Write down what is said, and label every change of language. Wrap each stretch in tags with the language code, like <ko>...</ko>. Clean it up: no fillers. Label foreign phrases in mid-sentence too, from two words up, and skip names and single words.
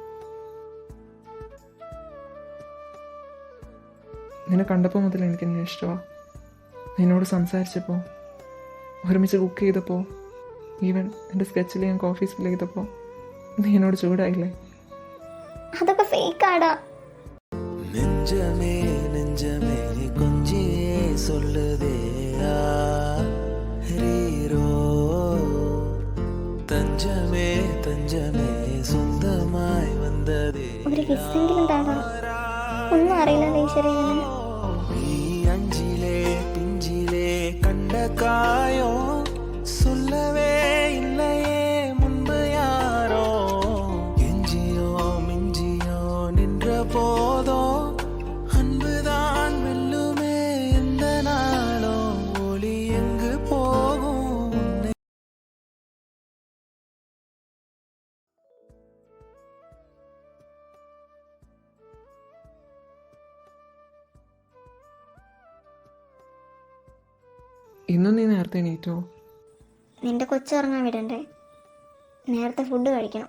<ml>നിന്നെ കണ്ടപ്പോൾ മുതൽ എനിക്ക് നിന്നെ ഇഷ്ടമാണ്. നിന്നോട് സംസാരിച്ചപ്പോൾ, ഒരുമിച്ച് കുക്ക് ചെയ്തപ്പോൾ, ഈവൻ എൻ്റെ സ്കെച്ചിൽ ഞാൻ കോഫി ഫിൽ ചെയ്തപ്പോൾ നീ എന്നോട് ചൂടായില്ലേ? അതൊക്കെ ഫേക്കാടാ.</ml> <ta>நெஞ்சமே நெஞ்சமே கொஞ்சியே சொல்லுதே ஹீரோ தஞ்சமே தஞ்சமே சொந்தமாய் வந்ததே.</ta> <ml>ഒരു കിസ്സെങ്കിലും താടാ. ഒന്നും അറിയില്ല ഈശ്വരനെ. ഈ അഞ്ചിലെ പിഞ്ചിലെ കണ്ട കായോ</ml> <ta>சொல்லவே இல்லையே முன்பு யாரோ எஞ்சியோ மிஞ்சியோ நின்ற போதோ அன்புதான் வெல்லுமே எந்த நாளோ ஒளி எங்கு போகும் உன்னை</ta> <ml>ഇന്നും നീ നേരത്തെ എണീറ്റോ? നിന്റെ കൊച്ചുറങ്ങാൻ വിടണ്ടേ? നേരത്തെ ഫുഡ് കഴിക്കണം.</ml>